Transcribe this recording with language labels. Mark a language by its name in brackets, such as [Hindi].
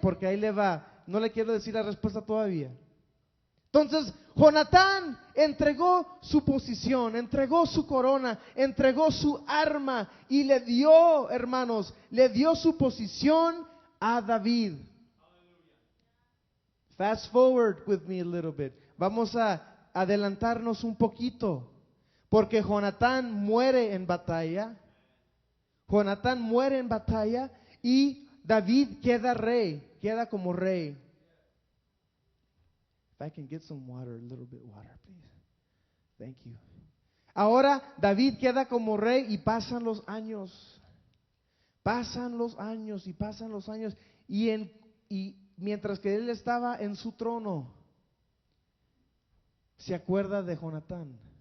[Spanish] Porque ahí le va. No le quiero decir la respuesta todavía. Entonces, Jonatán entregó su posición, entregó su corona, entregó su arma y le dio, hermanos, le dio su posición a David. [English] Fast forward with me a little bit. [Spanish] Vamos a adelantarnos un poquito, porque Jonatán muere en batalla. Jonatán muere en batalla y David queda rey, queda como rey. [English] If I can get some water, a little bit water, please. Thank you. [Spanish] Ahora David queda como rey y pasan los años. Pasan los años y pasan los años. Y mientras que él estaba en su trono, se acuerda de Jonatán.